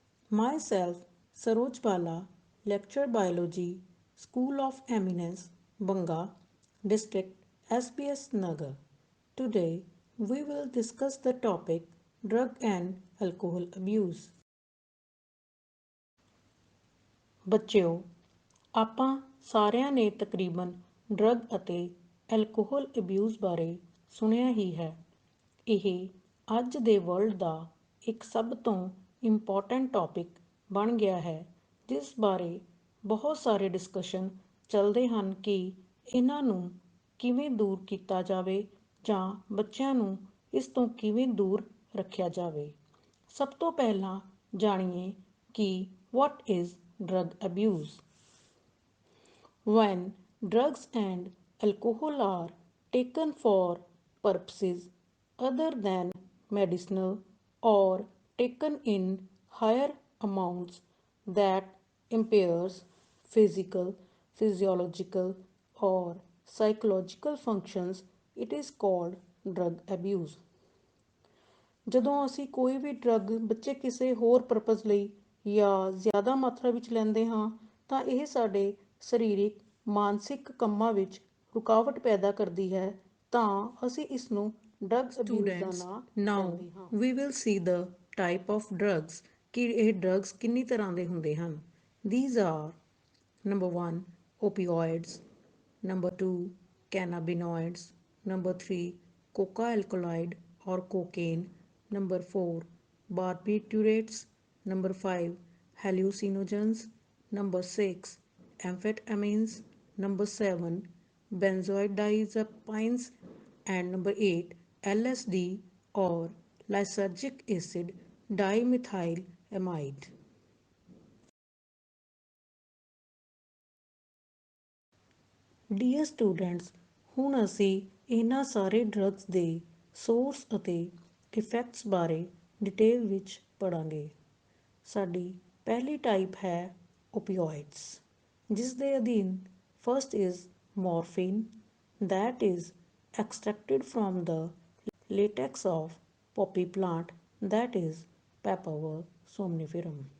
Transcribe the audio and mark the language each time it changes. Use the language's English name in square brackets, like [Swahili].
[English] Myself Saroj Bala, lecture biology, School of Eminence, Banga, District S.B.S. Nagar. Today we will discuss the topic drug and alcohol abuse. [Punjabi] ਬੱਚਿਓ ਆਪਾਂ ਸਾਰਿਆਂ ਨੇ ਤਕਰੀਬਨ drug ਅਤੇ alcohol abuse ਬਾਰੇ ਸੁਣਿਆ ਹੀ ਹੈ। ਇਹ ਅੱਜ ਦੇ ਵਰਲਡ ਦਾ ਇੱਕ ਸਭ ਤੋਂ ਇੰਪੋਰਟੈਂਟ ਟੌਪਿਕ ਬਣ ਗਿਆ ਹੈ, ਜਿਸ ਬਾਰੇ ਬਹੁਤ ਸਾਰੇ ਡਿਸਕਸ਼ਨ ਚੱਲਦੇ ਹਨ ਕਿ ਇਹਨਾਂ ਨੂੰ ਕਿਵੇਂ ਦੂਰ ਕੀਤਾ ਜਾਵੇ ਜਾਂ ਬੱਚਿਆਂ ਨੂੰ ਇਸ ਤੋਂ ਕਿਵੇਂ ਦੂਰ ਰੱਖਿਆ ਜਾਵੇ। ਸਭ ਤੋਂ ਪਹਿਲਾਂ ਜਾਣੀਏ ਕਿ [English] what is drug abuse. When drugs and alcohol are taken for purposes other than medicinal or taken in higher amounts that impairs physical, physiological or psychological functions, it is called drug abuse. [Punjabi] ਜਦੋਂ ਅਸੀਂ ਕੋਈ ਵੀ drug ਬੱਚੇ ਕਿਸੇ ਹੋਰ purpose ਲਈ ਜਾਂ ਜ਼ਿਆਦਾ ਮਾਤਰਾ ਵਿੱਚ ਲੈਂਦੇ ਹਾਂ ਤਾਂ ਇਹ ਸਾਡੇ ਸਰੀਰਿਕ ਮਾਨਸਿਕ ਕੰਮਾਂ ਵਿੱਚ ਰੁਕਾਵਟ ਪੈਦਾ ਕਰਦੀ ਹੈ, ਤਾਂ ਅਸੀਂ ਇਸ ਨੂੰ ਡਰੱਗ ਅਬਿਊਜ਼ ਦਾ ਨਾਮ ਦਿੰਦੇ ਹਾਂ। [English] Now we will see the type of drugs [Punjabi] ਕਿ ਇਹ ਡਰੱਗਸ ਕਿੰਨੀ ਤਰ੍ਹਾਂ ਦੇ ਹੁੰਦੇ ਹਨ। [English] These are number 1 opioids, number 2 cannabinoids, number 3 coca alkaloid or cocaine, number 4 barbiturates, number 5 hallucinogens, number 6 amphetamines, number 7 benzodiazepines, and number 8 LSD or lysergic acid dimethylamide. [Punjabi] Dear students, ਹੁਣ ਅਸੀਂ ਇਹਨਾਂ ਸਾਰੇ ਡਰੱਗਸ ਦੇ ਸੋਰਸ ਅਤੇ ਇਫੈਕਟਸ ਬਾਰੇ detail ਵਿੱਚ ਪੜਾਂਗੇ। ਸਾਡੀ ਪਹਿਲੀ ਟਾਈਪ ਹੈ ਓਪੀਓਇਡਸ, ਜਿਸ ਦੇ ਅਧੀਨ first is morphine, [English] that is extracted from the latex of poppy plant, that is Papaver somniferum.